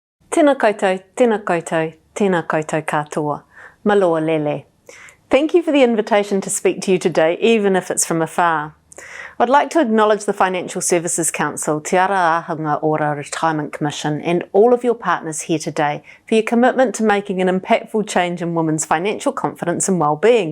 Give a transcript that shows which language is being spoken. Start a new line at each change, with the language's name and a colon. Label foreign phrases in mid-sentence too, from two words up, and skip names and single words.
Māori: Tēnā koutou, tēnā koutou, tēnā koutou katoa.
Tongan: Maloa lele.
English: Thank you for the invitation to speak to you today, even if it's from afar. I'd like to acknowledge the Financial Services Council, Te Ara Ahunga Ora Retirement Commission, and all of your partners here today for your commitment to making an impactful change in women's financial confidence and well-being.